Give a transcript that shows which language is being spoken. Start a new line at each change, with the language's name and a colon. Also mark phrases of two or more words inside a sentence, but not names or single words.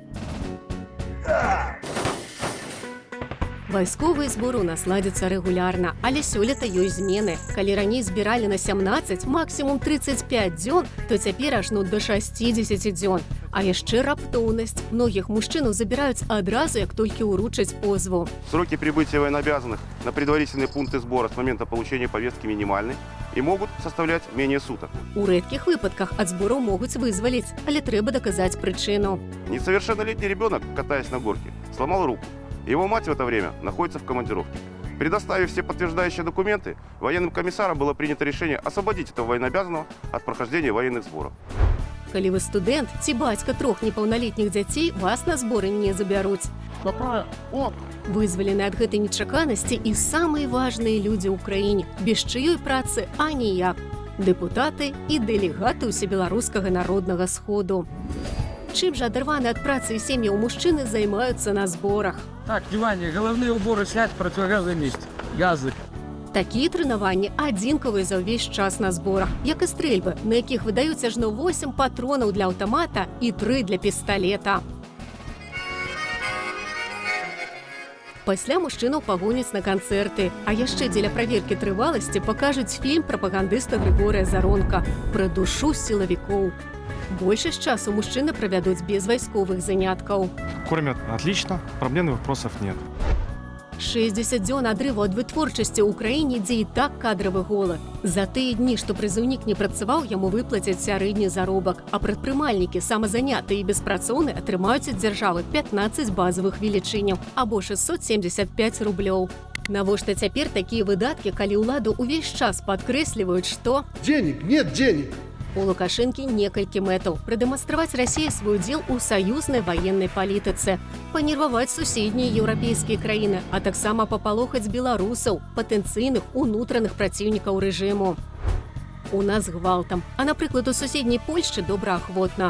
Belarusian: Вайсковыя зборы ў нас ладзяцца рэгулярна, але сёлета ёсць змены. Калі раней збіралі на 17, максімум 35 дзён, то цяпер ажно да 60 дзён. А яшчэ раптоўнасць. Многіх мужчынаў забіраюць адразу, як толькі ўручаць позву.
Russian: Сроки прибытия военнообязанных на предварительные пункты сбора с момента получения повестки минимальны и могут составлять менее суток.
Belarusian: У рэдкіх выпадках ад збораў могуць вызваліць, але трэба даказаць прычыну.
Russian: Несовершеннолетний ребенок, катаясь на горке, сломал руку. Его мать в это время находится в командировке. Предоставив все подтверждающие документы, военным комиссаром было принято решение освободить этого военнообязанного от прохождения военных сборов.
Belarusian: Калі вы студэнт ці бацька 3 непаўналетніх дзяцей, вас на зборы не забяруць. Вызвалены ад гэтай нечаканасці і самыя важныя людзі ў краіне, без чыёй працы аніяк. дэпутаты і дэлегаты ўсебеларускага народнага сходу. Чым жа адарваны ад працы і сем'яў мужчыны займаюцца на зборах?
Russian: Так, внимание, головные уборы снять, противогазы нести. Газы.
Belarusian: Такія трэнаванні адзінкавыя за ўвесь час на зборах, як і стрэльбы, на якіх выдаюць ажно 8 патронаў для аўтамата і 3 для пісталета. Пасля мужчынаў пагоняць на канцэрты, а яшчэ дзеля праверкі трываласці пакажуць фільм прапагандыста Григорія Заронка пра душу сілавікоў. Большасць часу мужчыны правядуць без вайсковых заняткаў.
Russian: Кормят отлично, проблемных вопросов нет.
Belarusian: 60 дзён адрыву ад вытворчасці ў краіне, дзе і так кадравы голад. За тыя дні, што прызыўнік не працаваў, яму выплацяць сярэдні заробак, а прадпрымальнікі, самазанятыя і беспрацоўныя, атрымаюць ад дзяржавы 15 базавых велічыняў, або 675 рублёў. Навошта цяпер такія выдаткі, калі ўладу ўвесь час падкрэсліваюць, што
Russian: Денег нет денег.
Belarusian: у Лукашэнкі некалькі мэтаў: прадэманстраваць Расіі свой удзел у саюзнай ваеннай палітыцы, панерваваць суседнія еўрапейскія краіны, а таксама папалохаць беларусаў, патэнцыйных унутраных праціўнікаў рэжыму. У нас гвалтам, а, напрыклад, у суседняй Польшчы добраахвотна.